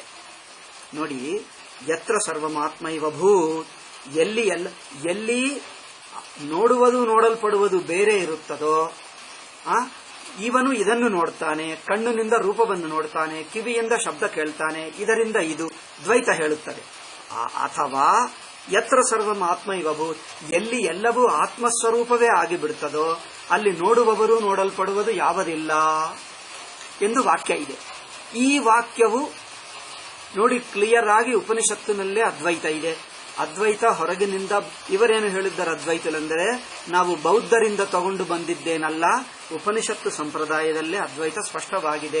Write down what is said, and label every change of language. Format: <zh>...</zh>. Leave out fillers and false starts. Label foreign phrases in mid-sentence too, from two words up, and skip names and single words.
<kn>ನೋಡಿ,</kn> <sa>ಯತ್ರ ಸರ್ವಮಾತ್ಮೈವ ಭೂತ್,</sa> <kn>ಎಲ್ಲಿ ನೋಡುವುದು ನೋಡಲ್ಪಡುವುದು ಬೇರೆ ಇರುತ್ತದೋ, ಇವನು ಇದನ್ನು ನೋಡ್ತಾನೆ, ಕಣ್ಣಿನಿಂದ ರೂಪವನ್ನು ನೋಡ್ತಾನೆ, ಕಿವಿಯಿಂದ ಶಬ್ದ ಕೇಳ್ತಾನೆ, ಇದರಿಂದ ಇದು ದ್ವೈತ ಹೇಳುತ್ತದೆ. ಅಥವಾ</kn> <sa>ಯತ್ರ ಸರ್ವಂ ಆತ್ಮೈವ ಭೂತ್,</sa> <kn>ಎಲ್ಲಿ ಎಲ್ಲವೂ ಆತ್ಮಸ್ವರೂಪವೇ ಆಗಿಬಿಡುತ್ತದೋ ಅಲ್ಲಿ ನೋಡುವವರು ನೋಡಲ್ಪಡುವುದು ಯಾವುದಿಲ್ಲ ಎಂದು ವಾಕ್ಯ ಇದೆ. ಈ ವಾಕ್ಯವು ನೋಡಿ ಕ್ಲಿಯರ್ ಆಗಿ ಉಪನಿಷತ್ತಿನಲ್ಲೇ ಅದ್ವೈತ ಇದೆ. ಅದ್ವೈತ ಹೊರಗಿನಿಂದ ಇವರೇನು ಹೇಳಿದ್ದಾರೆ ಅದ್ವೈತಲೆಂದರೆ, ನಾವು ಬೌದ್ಧರಿಂದ ತಗೊಂಡು ಬಂದಿದ್ದೇನಲ್ಲ, ಉಪನಿಷತ್ತು ಸಂಪ್ರದಾಯದಲ್ಲೇ ಅದ್ವೈತ ಸ್ಪಷ್ಟವಾಗಿದೆ.</kn>